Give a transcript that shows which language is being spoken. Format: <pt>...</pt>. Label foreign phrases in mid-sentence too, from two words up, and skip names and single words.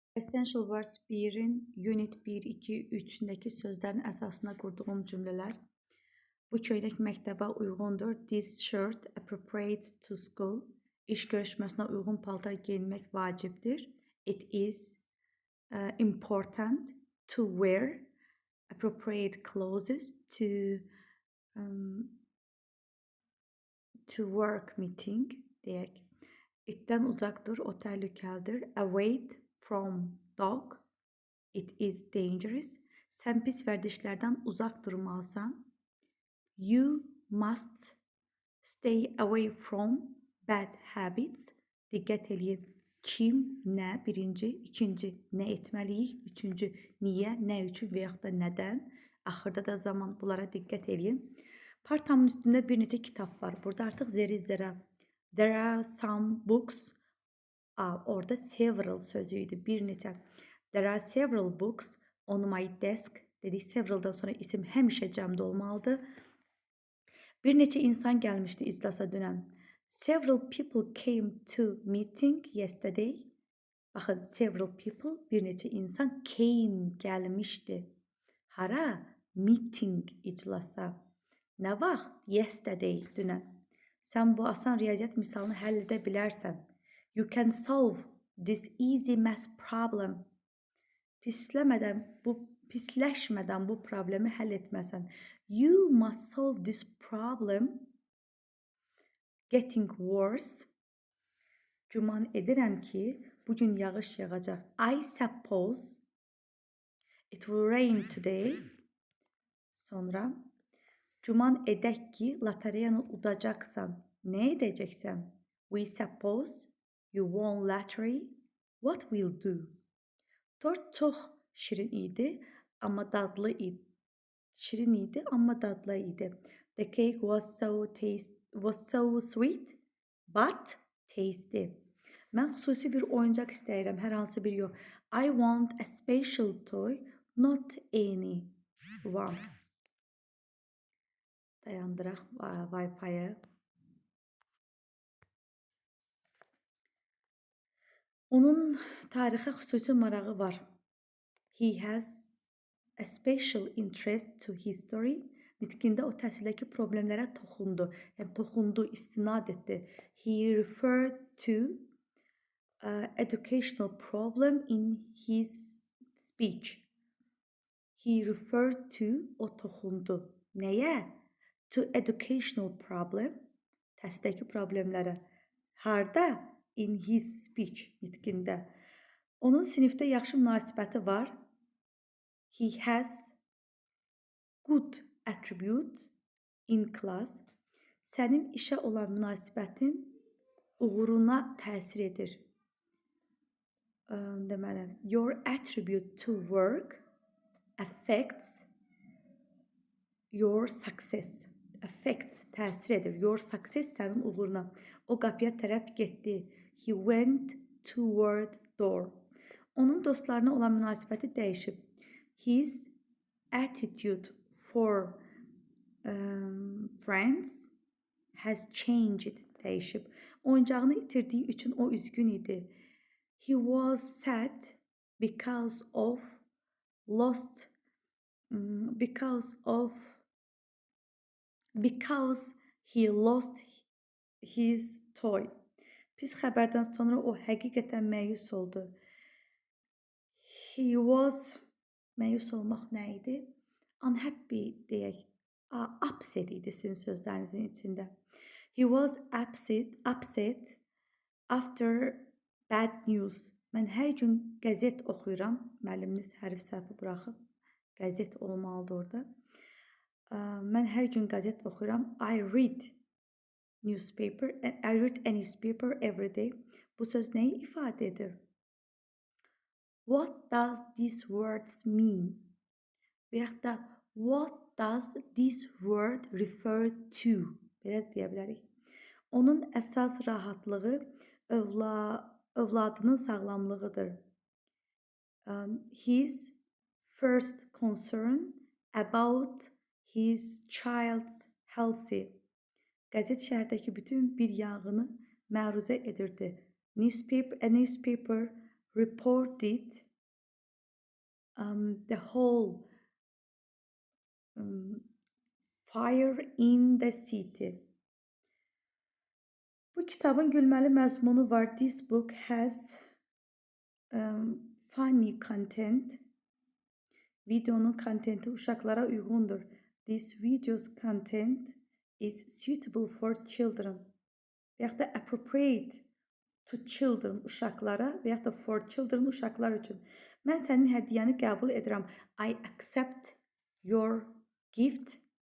<az>Essential Words 1'in Unit 1, 2, 3'ündəki sözlərin əsasına qurduğum cümlələr. Bu köynək məktəbə uyğundur.</az> <en>This shirt appropriate to school.</en> <az>İş görüşməsinə uyğun paltar geyinmək vacibdir.</az> <en>It is important to wear appropriate clothes to work meeting deyək.</en> <az>Itdən uzaq dur, o təhlükəlidir.</az> <en>Away from dog. It is dangerous.</en> <az>Sən pis vərdişlərdən uzaq durmalısan.</az> <en>You must stay away from bad habits.</en> <az>Diqqət eləyin. Kim, nə, birinci, ikinci, nə etməliyik, üçüncü, niyə, nə üçün və yaxud da nədən, axırda da zaman, bunlara diqqət eləyin. Partamın üstündə bir neçə kitab var. Burada artıq</az> <en>there are some books.</en> <az>Orada several sözü idi, bir neçə.</az> <en>There are several books on my desk.</en> <az>Dedik, several'dan sonra isim həmişə cəmdə olmalıdır. Bir neçə insan gəlmişdi iclasa dünən.</az> <en>Several people came to meeting yesterday. Baxın, several people,</en> <az>bir neçə insan came, gəlmişdi. Hara? Meeting, iclasa. Nə vaxt? Yesterday, dünən. Sən bu asan riyaziyyat misalını həll edə bilərsən.</az> <en>You can solve this easy math problem.</en> <az>Pisləşmədən bu problemi həll etməsən.</az> <en>You must solve this problem. Getting worse.</en> <az>Güman edirəm ki, bugün yağış yağacaq.</az> <en>I suppose it will rain today.</en> <az>Sonra, güman edək ki, lotereyanı udacaqsan. Nə edəcəksən?</az> <en>We suppose you won lottery. What will do?</en> <az>Tort çox şirin idi, amma dadlı idi. Şirin idi, amma dadlı idi.</az> <en>The cake was so sweet, but tasty.</en> <az>Mən xüsusi bir oyuncaq istəyirəm, hər hansı bir yox.</az> <en>I want a special toy, not any one.</en> <az>Dayandıraq Wi-Fi-yə. Onun tarixə xüsusi marağı var.</az> <en>He has a special interest to history.</en> <az>Nitqində o təhsildəki problemlərə toxundu. Yəni, toxundu, istinad etdi.</az> <en>He referred to educational problem in his speech. He referred to,</en> <az>o toxundu. Nəyə?</az> <en>To educational problem.</en> <az>Təhsildəki problemlərə. Harda?</az> <en>In his speech,</en> <az>nitqində. Onun sinifdə yaxşı münasibəti var.</az> <en>He has good attribute in class.</en> <az>Sənin işə olan münasibətin uğuruna təsir edir. Deməli,</az> <en>your attribute to work affects your success. Affects,</en> <az>təsir edir.</az> <en>Your success</en> <az>sənin uğuruna. O qapıya tərəf getdi.</az> <en>He went toward door.</en> <az>Onun dostlarına olan münasibəti dəyişib.</az> <en>His attitude for friends has changed,</en> <az>dəyişib. Oyuncağını itirdiyi üçün o üzgün idi.</az> <en>He was sad because he lost his toy.</en> <az>Pis xəbərdən sonra o həqiqətən məyus oldu.</az> <en>He was,</en> <az>məyus olmaq nə idi? Unhappy deyək. Upset idi sizin sözlərinizin içində.</az> <en>He was upset after bad news.</en> <az>Mən hər gün qəzet oxuyuram. Müəlliminiz hərf səhvi buraxıb. Qəzet olmalıdır orada. Mən hər gün qəzet oxuyuram.</az> <en>I read a newspaper every day.</en> <az>Bu söz nəyi ifadə edir?</az> <en>What does these words mean?</en> <az>Və yaxud da</az> <en>what does this word refer to?</en> <az>Belə deyə bilərik. Onun əsas rahatlığı övladının sağlamlığıdır.</az> <en>His first concern about his child's health.</en> <az>Qəzet şəhərdəki bütün bir yanğını məruzə edirdi.</az> <en>A newspaper reported the whole fire in the city.</en> <az>Bu kitabın gülməli məzmunu var.</az> <en>This book has funny content.</en> <az>Videonun kontenti uşaqlara uyğundur.</az> <en>This video's content is suitable for children.</en> <az>Və yaxud da</az> <en>appropriate to children</en> <az>uşaqlara və yaxud da</az> <en>for children</en> <az>uşaqlar üçün. Mən sənin hədiyyəni qəbul edirəm.</az> <en>I accept your gift.</en>